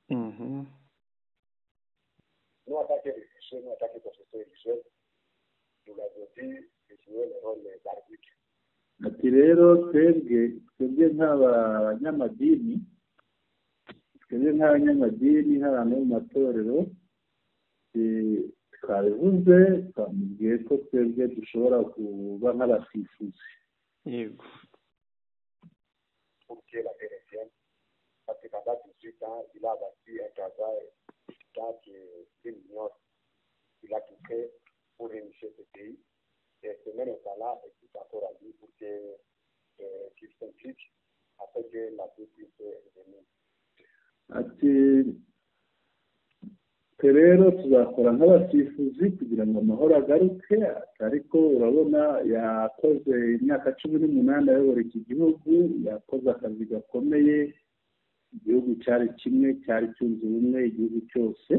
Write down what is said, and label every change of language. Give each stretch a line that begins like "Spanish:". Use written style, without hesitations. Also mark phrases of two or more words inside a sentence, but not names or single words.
Kinyarwanda: Ati rero twebwe nk'abanyamadini nk'abantu mu matorero twabivuze twamubwiye ko twebwe dushobora kuba nk'abasifuzi. Yego.
French: Il a bâti un travail dans l'union. Il a tout fait pour réunir ce pays. Et ce même état-là est tout encore à lui pour qu'il s'implique afin que la paix puisse revenir.
Kinyarwanda: Ati rero tuzakora nk'abasifuzi kugira ngo amahoro agaruke, ariko urabona yakoze imyaka 18 ayobora iki gihugu, yakoze akazi gakomeye, igihugu cyari kimwe, cyari cyunze ubumwe igihugu cyose.